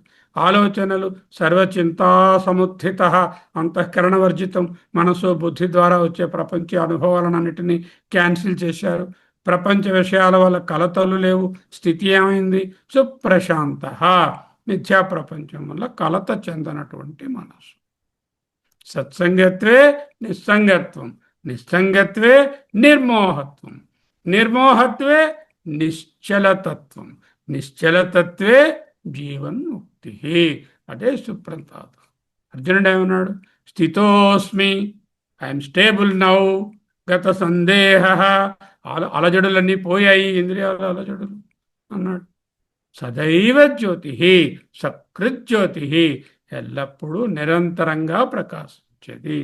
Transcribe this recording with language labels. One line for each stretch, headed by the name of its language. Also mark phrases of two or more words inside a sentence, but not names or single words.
Telugu: ఆలోచనలు
Sanskrit: सर्वचिन्ता समुत्थित, अन्तःकरण वर्जितं.
Telugu: మనసు బుద్ధి ద్వారా వచ్చే ప్రపంచ అనుభవాలన్నిటినీ క్యాన్సిల్ చేశారు. ప్రపంచ విషయాల వల్ల కలతలు లేవు. స్థితి ఏమైంది? సుప్రశాంత. మిథ్యా ప్రపంచం వల్ల కలత చెందనటువంటి మనసు.
Sanskrit: सत्सङ्गत्वे निस्सङ्गत्वं, निस्सङ्गत्वे निर्मोहत्वं, निर्मोहत्वे निश्चलतत्वं, निश्चलतत्वे जीवन्मुक्ति.
Telugu: అదే సుప్రతాప్. అర్జునుడు ఏమన్నాడు? స్థితోస్మి,
English: I'm stable now,
Sanskrit: गत सन्देह,
Telugu: అలజడులన్నీ పోయాయి, ఇంద్రియాల అలజడులు అన్నాడు.
Sanskrit: सदैव ज्योति, सकृज्योति,
Telugu: ఎల్లప్పుడూ నిరంతరంగా ప్రకాశించేది.